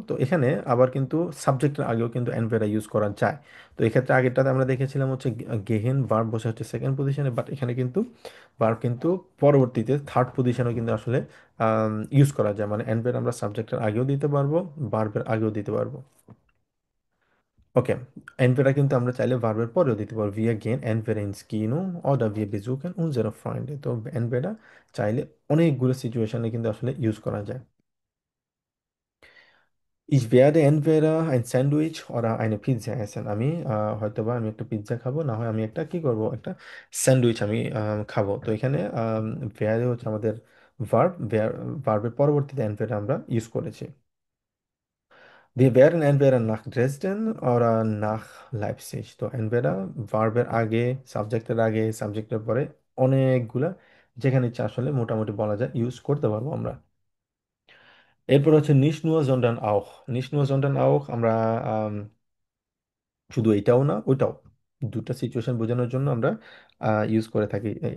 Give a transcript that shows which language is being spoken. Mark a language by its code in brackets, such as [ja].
[bn] তো এখানে আবার কিন্তু সাবজেক্টের আগেও কিন্তু অ্যানভেরা ইউজ করা যায়। তো এক্ষেত্রে আগেরটাতে আমরা দেখেছিলাম হচ্ছে গেহেন ভার্ব বসে হচ্ছে সেকেন্ড পজিশনে, বাট এখানে কিন্তু ভার্ব কিন্তু পরবর্তীতে থার্ড পজিশনেও কিন্তু আসলে ইউজ করা যায়, মানে অ্যানভেরা আমরা সাবজেক্টের আগেও দিতে পারবো, ভার্বের আগেও দিতে পারবো। ওকে, entweder কিন্তু আমরা চাইলে ভার্বের পরেও দিতে পারবো, [de] wir gehen entweder ins Kino oder wir besuchen unsere Freunde। [bn] তো entweder চাইলে অনেকগুলো সিচুয়েশনে কিন্তু আসলে ইউজ করা যায়। [de] Ich werde entweder ein Sandwich oder eine Pizza essen। [bn] আমি হয়তোবা আমি একটা পিৎজা খাবো, না হয় আমি একটা কি করব, একটা স্যান্ডউইচ আমি খাবো। তো এখানে werde হচ্ছে আমাদের ভার্ব, ভার্বের পরবর্তীতে entweder আমরা ইউজ করেছি। [de] Wir werden entweder nach Dresden oder nach Leipzig। [bn] তো entweder ভার্বের আগে, সাবজেক্টের আগে, সাবজেক্টের পরে অনেকগুলা, যেখানে ইচ্ছা আসলে মোটামুটি বলা যায় ইউজ করতে পারবো আমরা। এরপর হচ্ছে [de] nicht nur sondern auch। [bn] nicht nur sondern auch আমরা শুধু এটাও না ওইটাও, দুটো সিচুয়েশন বোঝানোর জন্য আমরা ইউজ করে থাকি।